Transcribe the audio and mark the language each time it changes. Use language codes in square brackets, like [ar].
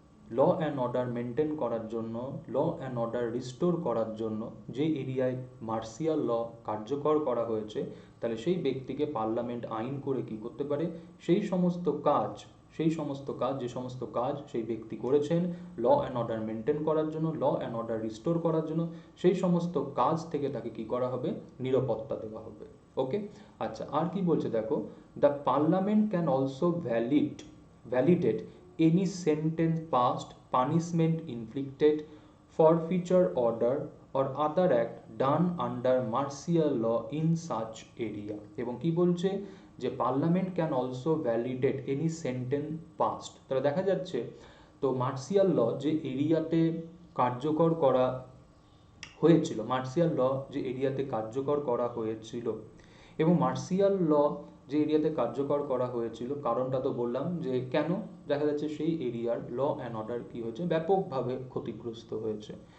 [bn] Law and order maintain করার জন্য, law and order restore করার জন্য যে এরিয়ায় মার্শিয়াল ল কার্যকর করা হয়েছে, তাহলে সেই ব্যক্তিকে পার্লামেন্ট আইন করে কি করতে পারে, সেই সমস্ত কাজ যে সমস্ত কাজ সেই ব্যক্তি করেছেন ল অ্যান্ড অর্ডার মেনটেন করার জন্য, ল অ্যান্ড অর্ডার রিস্টোর করার জন্য, সেই সমস্ত কাজ থেকে তাকে কি করা হবে, নিরাপত্তা দেওয়া হবে। [en] okay, [bn] আচ্ছা, আর কি বলছে দেখো, [en] The parliament can also validate any sentence passed, punishment inflicted, forfeiture order or other act done under martial law in such area। [bn] এবং কি বলছে যে [en] Parliament can also validate any sentence passed. [bn] তাহলে দেখা যাচ্ছে তো মার্শিয়াল ল যে এরিয়াতে কার্যকর করা হয়েছিল, মার্শিয়াল ল যে এরিয়াতে কার্যকর করা হয়েছিল, এবং মার্শিয়াল ল যে এরিয়াতে কার্যকর করা হয়েছিল, কারণটা তো বললাম যে কেন, দেখা যাচ্ছে সেই এরিয়ার ল অ্যান্ড অর্ডার কি হয়েছে, ব্যাপকভাবে ক্ষতিগ্রস্ত হয়েছে।